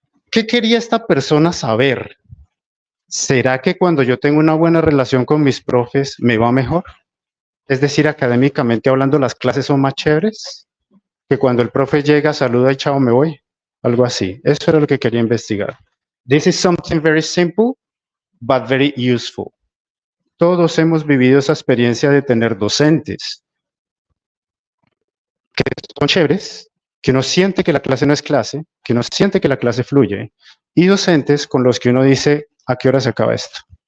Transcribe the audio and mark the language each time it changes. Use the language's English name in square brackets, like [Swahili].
[Spanish] ¿Qué quería esta persona saber? ¿Será que cuando yo tengo una buena relación con mis profes me va mejor? Es decir, académicamente hablando, las clases son más chéveres que cuando el profe llega, saluda y chao, me voy. Algo así. Eso era lo que quería investigar. [English] This is something very simple, but very useful. [Spanish] Todos hemos vivido esa experiencia de tener docentes que son chéveres, que uno siente que la clase no es clase, que uno siente que la clase fluye, y docentes con los que uno dice, ¿a qué hora se acaba esto?